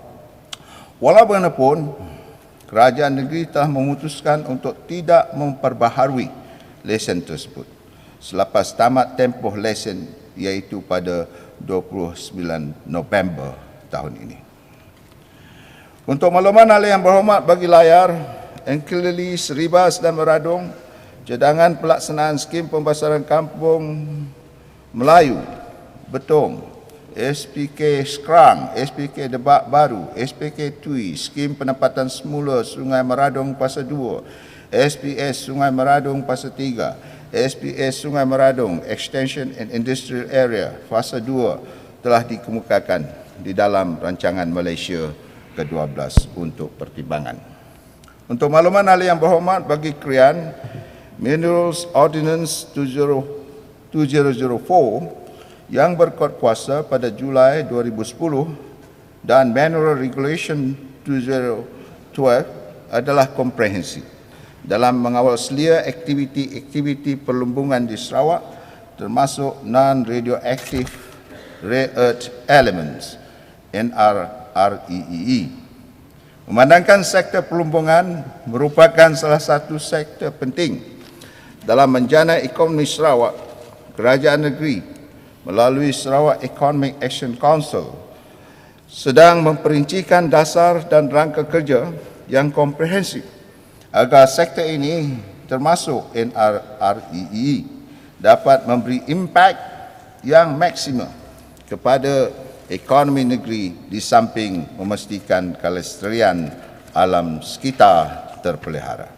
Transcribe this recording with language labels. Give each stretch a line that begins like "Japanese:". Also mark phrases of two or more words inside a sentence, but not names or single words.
Malay: Walaupun Kerajaan Negeri telah memutuskan untuk tidak memperbaharui lesen tersebut selepas tamat tempoh lesen iaitu pada 29 November tahun ini. Untuk makluman ahli yang berhormat bagi layar, Engkelili, Seribas dan Meradung, cadangan pelaksanaan skim pembesaran kampung Melayu, Betong, SPK Skrang, SPK Debak Baru, SPK Tui, skim penempatan semula Sungai Meradung Fasa 2, SPS Sungai Meradung Fasa 3, SPS Sungai Meradung Extension and Industrial Area Fasa 2 telah dikemukakan di dalam rancangan Malaysia ke-12 untuk pertimbangan. Untuk makluman ahli yang berhormat bagi Krian, Minerals Ordinance 2004 yang berkuat kuasa pada Julai 2010 dan Mineral Regulation 2012 adalah komprehensif dalam mengawal selia aktiviti perlumbungan di Sarawak termasuk
English: non-radioactive rare earth elements NREE.
Malay: Memandangkan sektor perlumbungan merupakan salah satu sektor penting dalam menjana ekonomi Sarawak, Kerajaan Negeri melalui Sarawak Economic Action Council sedang memperincikan dasar dan rangka kerja yang komprehensif agar sektor ini termasuk NREE dapat memberi impak yang maksimum kepada ekonomi negeri di samping memastikan kelestarian alam sekitar terpelihara.